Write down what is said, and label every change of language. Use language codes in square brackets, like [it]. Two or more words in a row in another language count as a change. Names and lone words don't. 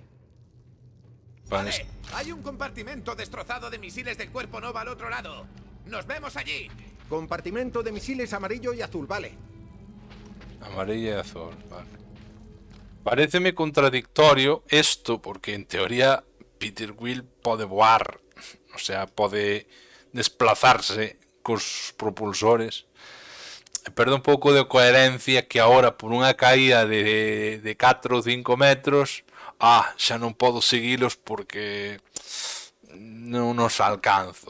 [es] Vale, hay un compartimento destrozado de misiles del Cuerpo Nova al otro lado. Nos vemos allí. Compartimento de misiles amarillo y azul, vale. Amarilla y azul, vale. [gl] Paréceme contradictorio esto, porque en teoría Peter Quill pode voar, o sea, pode desplazarse cos propulsores. Perde un pouco de coherencia que agora por unha caída de 4 ou 5 metros xa non podo seguilos porque non os alcanzo.